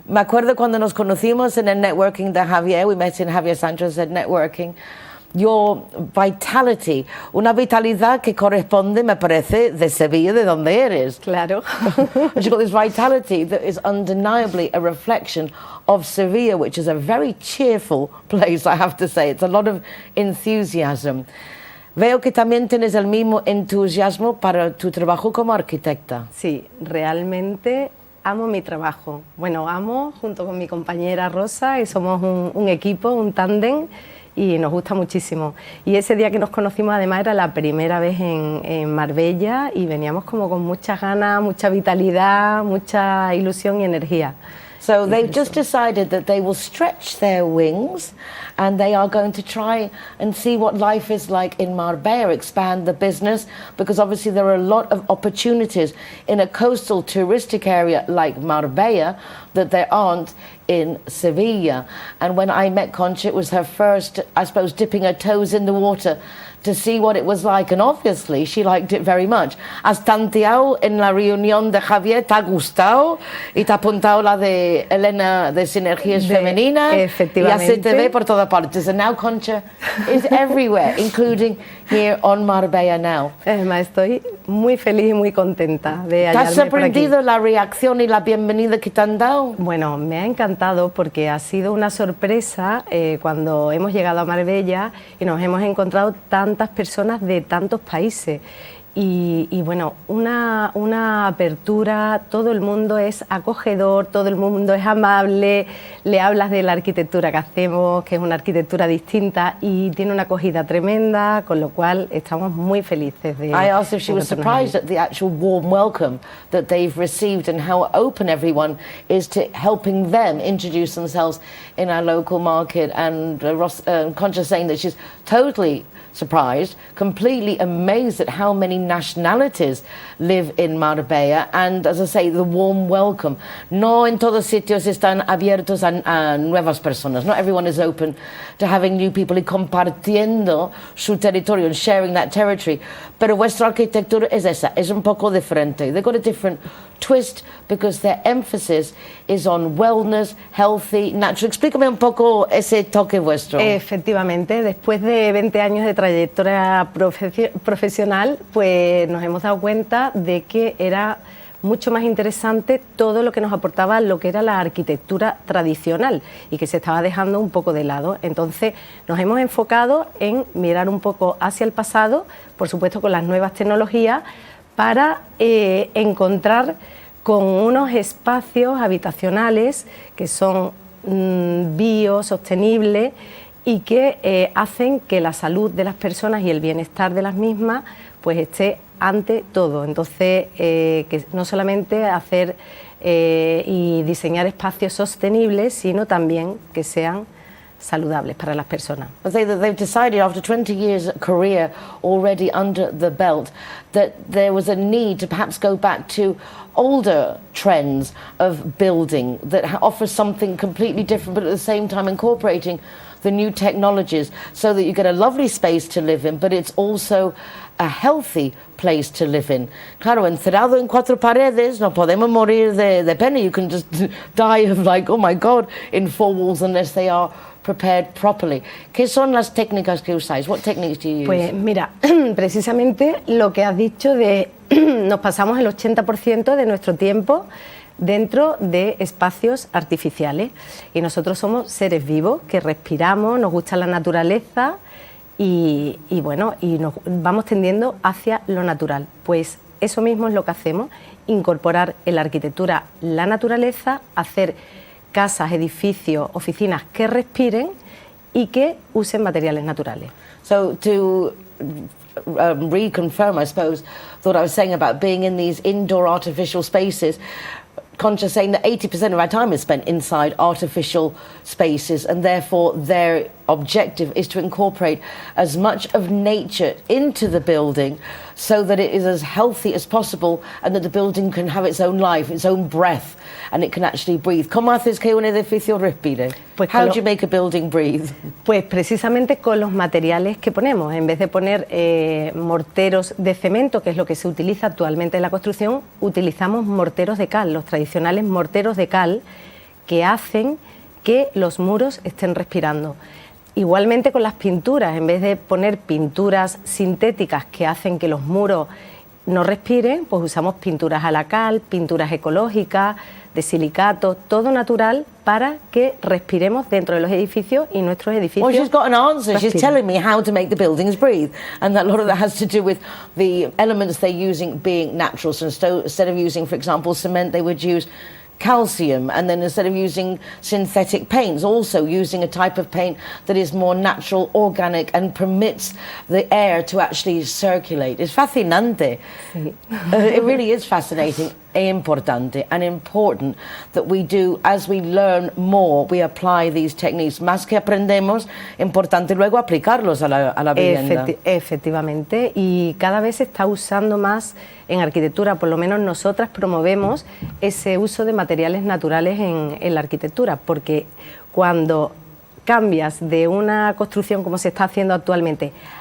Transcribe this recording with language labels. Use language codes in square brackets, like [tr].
[es] Me acuerdo cuando nos conocimos en el networking de Javier. [en] We met in Javier Sanchez's networking. Your vitality, [es] una vitalidad que corresponde, me parece, de Sevilla, de donde eres. Claro. [en] And you've got this vitality that is undeniably a reflection of Sevilla, which is a very cheerful place, I have to say. It's a lot of enthusiasm. [es] Veo que también tienes el mismo entusiasmo para tu trabajo como arquitecta. Sí, realmente amo mi trabajo. Bueno, amo junto con mi compañera Rosa, y somos un equipo, un tándem, y nos gusta muchísimo. Y ese día que nos conocimos, además, era la primera vez en Marbella, y veníamos como con muchas ganas, mucha vitalidad, mucha ilusión y energía. [en] So they've just decided that they will stretch their wings and they are going to try and see what life is like in Marbella, expand the business, because obviously there are a lot of opportunities in a coastal touristic area like Marbella that there aren't in Sevilla. And when I met Concha, it was her first, I suppose, dipping her toes in the water to see what it was like, and obviously she liked it very much. [es] Has tanteado en la reunión de Javier, te ha gustado, y te ha apuntado la de Elena de Sinergias Femeninas, y así te ve por todas partes. [en] And now Concha is everywhere, including here on Marbella Now. [es] Además, estoy muy feliz y muy contenta de ¿Te has hallarme por aquí. sorprendido la reacción y la bienvenida que te han dado? Bueno, me ha encantado porque ha sido una sorpresa cuando hemos llegado a Marbella y nos hemos encontrado tantas personas de tantos países. Y bueno, una apertura, todo el mundo es acogedor, todo el mundo es amable, le hablas de la arquitectura que hacemos, que es una arquitectura distinta y tiene una acogida tremenda, con lo cual estamos muy felices de... [en] I asked if she was surprised at the actual warm welcome that they've received and how open everyone is to helping them introduce themselves in our local market. And Concha saying that she's totally surprised, completely amazed at how many nationalities live in Marbella, and as I say, the warm welcome. [es] No en todos sitios están abiertos a nuevas personas. [en] Not everyone is open to having new people [es] y compartiendo su territorio [en] and sharing that territory. [es] Pero vuestra arquitectura es esa, es un poco diferente. [en] They've got a different twist because their emphasis is on wellness, healthy, natural. [es] Explícame un poco ese toque vuestro. Efectivamente, después de 20 años de trayectoria profesional, pues nos hemos dado cuenta de que era mucho más interesante todo lo que nos aportaba lo que era la arquitectura tradicional y que se estaba dejando un poco de lado. Entonces nos hemos enfocado en mirar un poco hacia el pasado, por supuesto con las nuevas tecnologías, para encontrar con unos espacios habitacionales que son biosostenibles y que hacen que la salud de las personas y el bienestar de las mismas pues esté ante todo. Entonces, que no solamente hacer y diseñar espacios sostenibles, sino también que sean saludables para las personas. [en] I say that they've decided after 20 years career already under the belt that there was a need to perhaps go back to older trends of building that offers something completely different, but at the same time incorporating the new technologies so that you get a lovely space to live in, but it's also a healthy place to live in. [es] Claro, encerrado en cuatro paredes, no podemos morir de pena. [en] You can just die of like, oh my God, in four walls unless they are prepared properly. [es] ¿Qué son las técnicas que usáis? [en] What techniques do you use? [es] Pues mira, precisamente lo que has dicho de nos pasamos el 80% de nuestro tiempo dentro de espacios artificiales y nosotros somos seres vivos que respiramos, nos gusta la naturaleza y bueno, y nos vamos tendiendo hacia lo natural. Pues eso mismo es lo que hacemos, incorporar en la arquitectura la naturaleza, hacer casas, edificios, oficinas que respiren y que usen materiales naturales. [en] So to reconfirm, I suppose, what I was saying about being in these indoor artificial spaces, Concha saying that 80% of our time is spent inside artificial spaces, and therefore their objective is to incorporate as much of nature into the building so that it is as healthy as possible and that the building can have its own life, its own breath, and it can actually breathe. [es] ¿Cómo haces que un edificio respire? Pues [en] How do you make a building breathe? [es] Pues precisamente con los materiales que ponemos. En vez de poner morteros de cemento, que es lo que se utiliza actualmente en la construcción, utilizamos morteros de cal, los tradicionales morteros de cal, que hacen que los muros estén respirando. Igualmente con las pinturas, en vez de poner pinturas sintéticas que hacen que los muros no respiren, pues usamos pinturas a la cal, pinturas ecológicas, de silicato, todo natural para que respiremos dentro de los edificios y nuestros edificios. [en] Well, she's got an answer. She's [es] respiren. [en] telling me how to make the buildings breathe. And that a lot of that has to do with the elements they're using being natural. So instead of using, for example, cement, they would use calcium, and then instead of using synthetic paints, also using a type of paint that is more natural, organic, and permits the air to actually circulate. It's [es] fascinante. Sí. [en] It really is fascinating [es] e importante [en] and important that we do, as we learn more, we apply these techniques. [es] Más que aprendemos, importante luego aplicarlos a la vivienda. Efectivamente, y cada vez se está usando más en arquitectura, por lo menos nosotras promovemos ese uso de materiales naturales en la arquitectura, porque cuando cambias de una construcción como se está haciendo actualmente